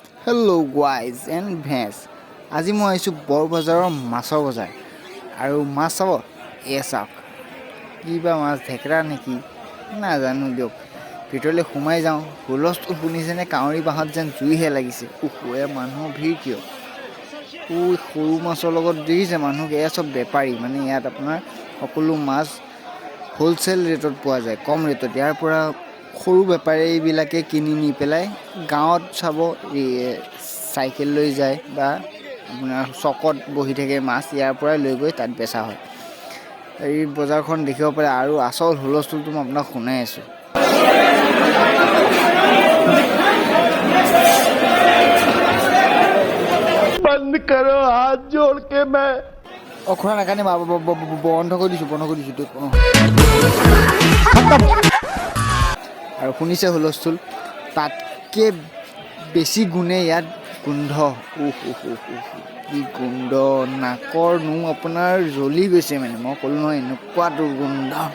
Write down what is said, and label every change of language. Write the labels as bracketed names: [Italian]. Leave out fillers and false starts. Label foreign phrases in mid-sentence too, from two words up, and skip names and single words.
[English] Hello guys and [Assamese] ভেজ আজি মই আহিছোঁ বৰবজাৰৰ মাছৰ বজাৰ আৰু মাছ চাব এ চাওক কিবা মাছ ঢেকৰা নেকি নাজানো দিয়ক ভিতৰলৈ সোমাই যাওঁ হুলস্থুল শুনিছেনে কাউৰী বাঁহত যেন জুইহে লাগিছে উখুৱে মানুহৰ ভিৰ কিয় সৰু মাছৰ লগত দেখিছে মানুহ এয়া চব বেপাৰী মানে ইয়াত আপোনাৰ সকলো মাছ [English] wholesale rateত [Assamese] পোৱা যায় কম ৰেটত ইয়াৰ পৰা সৰু বেপাৰীবিলাকে কিনি নি পেলাই গাঁৱত চাব চাইকেল লৈ যায় বা আপোনাৰ চকত বহি থাকে মাছ ইয়াৰ পৰাই লৈ গৈ তাত বেচা হয় এই বজাৰখন দেখিব পাৰে আৰু আচল হুলস্থুলটো মই আপোনাক শুনাই আছোঁ [Hindi] बंद करो हाथ जोड़ के मैं [Assamese] খুৰা নাকানে বন্ধ কৰি দিছোঁ আৰু শুনিছে হুলস্থুল তাতকৈ বেছি গুণে ইয়াত গোন্ধ কি গোন্ধ নাকৰ নোম আপোনাৰ জ্বলি গৈছে মানে মই ক'লোঁ নহয় এনেকুৱা দুৰ্গন্ধ